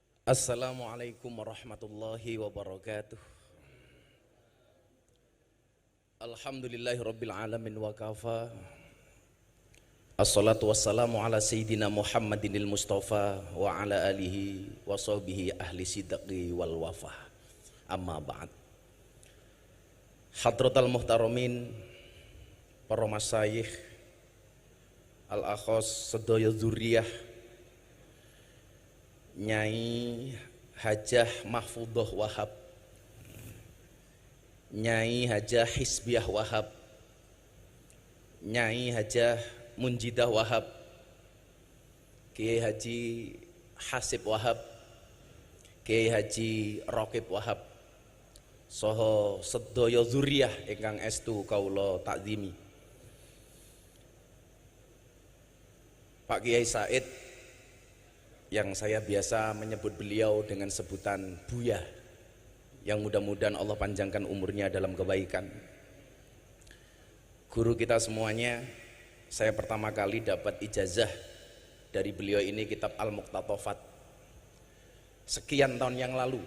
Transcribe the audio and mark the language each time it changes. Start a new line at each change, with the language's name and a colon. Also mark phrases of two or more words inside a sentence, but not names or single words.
Arabic: السلام عليكم ورحمة الله وبركاته. الحمد لله رب العالمين وكفى. الصلاة والسلام على سيدنا محمد المصطفى وعلى آله وصحبه أهل الصدق والوفاء. أما بعد. حضرة المحترمين,
Javanese: para masyayikh, al-akhos sedaya dzurriyyah, Nyai Hajah Mahfudhoh Wahab, Nyai Hajah Hisbiah Wahab, Nyai Hajah Munjidah Wahab, Kiai Haji Hasib Wahab, Kiai Haji Raqib Wahab, saha sedaya dzurriyyah ingkang estu kawula takzimi. Pak Kiai Said,
Indonesian: yang saya biasa menyebut beliau dengan sebutan Buya, yang mudah-mudahan Allah panjangkan umurnya dalam kebaikan. Guru kita semuanya, saya pertama kali dapat ijazah dari beliau ini kitab Al-Muqtatafat sekian tahun yang lalu.